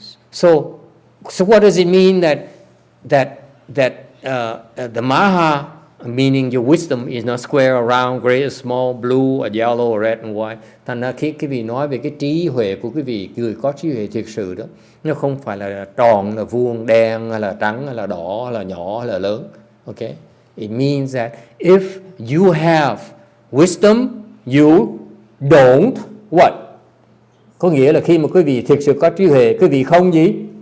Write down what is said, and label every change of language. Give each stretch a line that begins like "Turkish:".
English: So what does it mean that the Maha, meaning your wisdom, is not square, round, gray, small, blue, or yellow, or red and white?
Vietnamese: Thành ra khi quý vị nói về cái trí huệ của quý vị, người có trí huệ thực sự đó, nó không phải là tròn, là vuông, đen, hay là trắng, hay là đỏ, hay là nhỏ, hay là lớn.
English: Okay? It means that if you have wisdom, you don't what?
Vietnamese: Có nghĩa là khi mà quý vị thực sự có trí huệ, quý vị không gì?